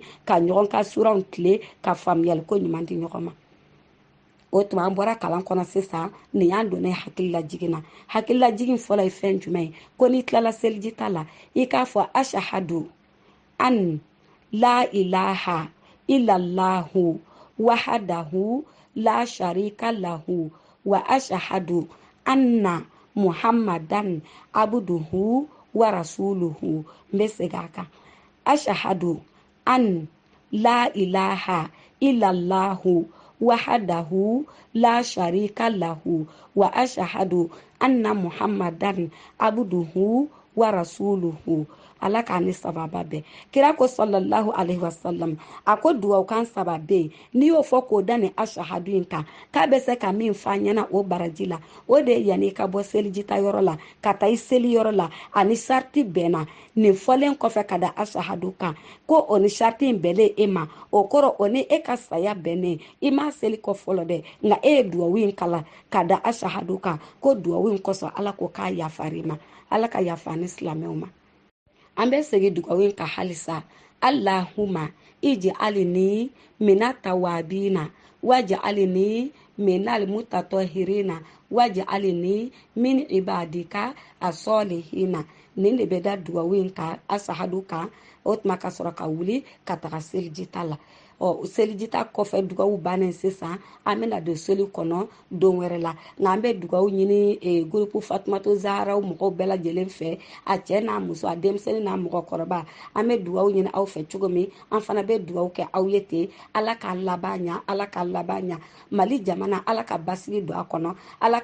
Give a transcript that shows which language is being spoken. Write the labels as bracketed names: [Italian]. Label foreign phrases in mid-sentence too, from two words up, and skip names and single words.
[Bambara] ka ɲɔgɔn ka suraw tile ka faamuyali ko ɲuman di ɲɔgɔn ma o tuma an bɔra kalan kɔnɔ sisan nin y'an donna hakilila jigin na hakilila jigin fɔlɔ ye fɛn jumɛn ye ko n'i tilala seliji ta la i k'a fɔ [Arabic] أشهد أن لا إله إلا الله وحده لا شريك له وأشهد أن محمدا عبده ورسوله [Bambara] n bɛ segin a kan [Arabic] أشهد أن لا إله إلا الله وحده لا شريك له وأشهد أن محمدا عبده ورسوله [Bambara] ala k'an ni sababa bɛɛ kira ko [Arabic] صلى الله عليه وسلم [Bambara] a ko duwawu kan saba bɛ yen n'i y'o fɔ k'o da ni ashahadu in kan k'a bɛ se ka min f'a ɲɛna o baraji la o de ye yanni i ka bɔ selijita yɔrɔ la ka taa i seli yɔrɔ la ani sariti bɛnna nin fɔlen kɔfɛ ka da ashahadu kan ko o ni sariti in bɛnlen e ma o kɔrɔ o ni e ka saya bɛnnen i m'a seli kɔ fɔlɔ dɛ nka e ye duwawu in kala ka da ashahadu kan ko duwawu in kɔsɔn ala ko k'a yafari ma ala ka yafa ni silamɛw ma an bɛ segin dugawu in kan halisa [Arabic] اللهم اجعلني من التوابين واجعلني من المتطهرين واجعلني من عبادك الصالحين [Bambara] nin de bɛ da dugawu in kan ashahadu kan o tuma ka sɔrɔ ka wuli ka taga selijita la selijita kɔfɛ dugawu bannen sisan an bɛna don seli kɔnɔ don wɛrɛ la nka an bɛ dugawu ɲini gurupu fatumatu zaharaw mɔgɔw bɛɛ lajɛlen fɛ a cɛ n'a muso a denmisɛnnin n'a mɔgɔkɔrɔba an bɛ dugawu ɲini aw fɛ cogo min an fana bɛ dugawu kɛ aw ye ten ala k'a laban ɲa ala k'a laban ɲa mali jamana ala ka basigi don a kɔnɔ ala